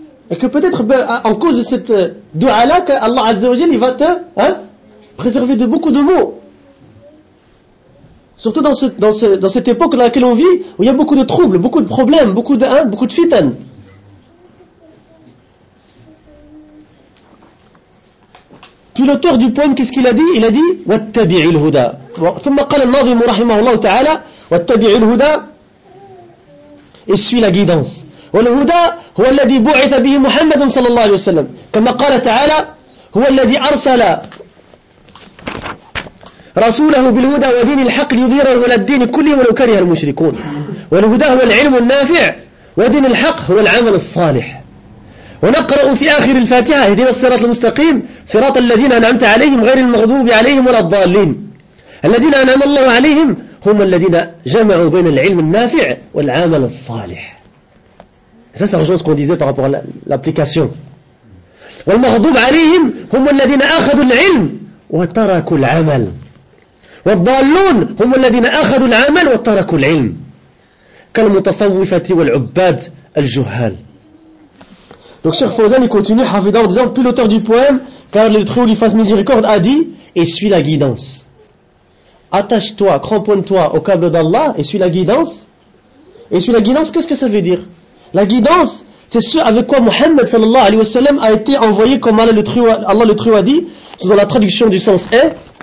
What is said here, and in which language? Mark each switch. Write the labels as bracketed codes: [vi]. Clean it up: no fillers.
[fr] Et que peut-être, ben, en cause de cette dua-là, qu'Allah Azza wa Jalla, il va te, hein, préserver de beaucoup de maux. Surtout dans cette époque dans laquelle on vit, où il y a beaucoup de troubles, beaucoup de problèmes, beaucoup de, hein, beaucoup de fitanes. Puis l'auteur du poème, qu'est-ce qu'il a dit? Il a dit [ar] وَاتَّبِعِ الْهُدَى ثُمَّ قَالَ النَّظِمُ رَحِمَهُ اللَّهُ تَعَالَى وَاتَّبِعِ الْهُدَى [fr] et suit la guidance. [ar] وَالْهُدَى هُوَ الَّذِي بُعِثَ بِهِ مُحَمَّدٌ صَلَى اللَّهُ عَلَيْهِ وَسَلَّمُ كَمَا قَالَ تَعَالَى هُوَ الَّذِي أَرْسَلَ رسوله بالهدى ودين الحق ليظهره على الدين كله ولو كره المشركون والهدى هو العلم النافع ودين الحق هو العمل الصالح ونقرأ في آخر الفاتحة اهدنا الصراط المستقيم صراط الذين أنعمت عليهم غير المغضوب عليهم ولا الضالين الذين أنعم الله عليهم هم الذين جمعوا بين العلم النافع والعمل الصالح [fr] ça c'est une chose qu'on disait par rapport à l'application [ar] والمغضوب عليهم هم الذين أخذوا العلم وتركوا العمل والضالون هم الذين أخذوا العمل وتركوا العلم كالمتصوفة والعباد الجهال. [fr] Donc Cheikh Fawzan il continue Hafidah en disant, puis l'auteur du poème, car le très haut lui fasse miséricorde, a dit et suis la guidance. Attache-toi, cramponne-toi au câble d'Allah et suis la guidance. Et suis la guidance, qu'est-ce que ça veut dire? La guidance, c'est ce avec quoi Muhammad sallallahu alayhi wa sallam a été envoyé, comme Allah le très haut a dit, selon la traduction du sens est.